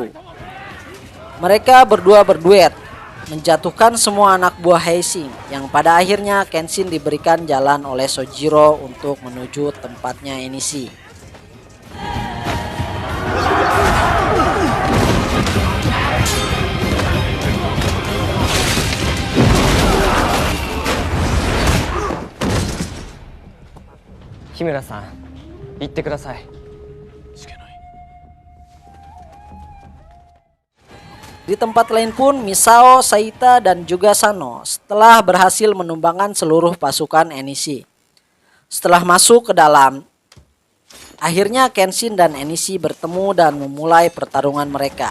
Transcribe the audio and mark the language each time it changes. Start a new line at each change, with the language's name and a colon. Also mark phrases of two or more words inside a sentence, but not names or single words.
Indonesian: Mereka berdua berduet, menjatuhkan semua anak buah Heising, yang pada akhirnya Kenshin diberikan jalan oleh Sojiro untuk menuju tempatnya Enishi.
Japanese: Himura-san, 言ってください。
Indonesian: Di tempat lain pun Misao, Saita, dan juga Sano setelah berhasil menumbangkan seluruh pasukan Enishi. Setelah masuk ke dalam, akhirnya Kenshin dan Enishi bertemu dan memulai pertarungan mereka.